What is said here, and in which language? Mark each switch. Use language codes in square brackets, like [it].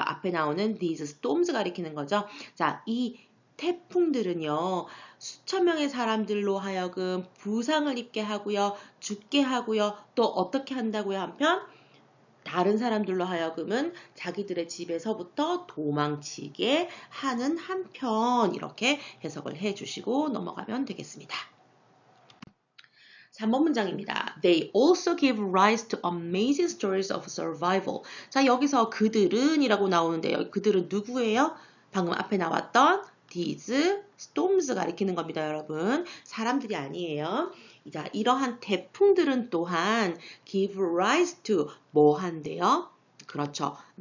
[ko] 앞에 나오는 [en] these storms [ko] 가리키는 거죠. 자, 이 태풍들은요, 수천 명의 사람들로 하여금 부상을 입게 하고요, 죽게 하고요, 또 어떻게 한다고요? 한편 다른 사람들로 하여금은 자기들의 집에서부터 도망치게 하는 한편 이렇게 해석을 해주시고 넘어가면 되겠습니다. 3번 문장입니다. [en] They also give rise to amazing stories of survival. [ko] 자, 여기서 그들은 이라고 나오는데요. 그들은 누구예요? 방금 앞에 나왔던 [en] these storms [ko] 가리키는 겁니다, 여러분. 사람들이 아니에요. 자, 이러한 태풍들은 또한 [en] give rise to [ko] 뭐 한대요? 그렇죠.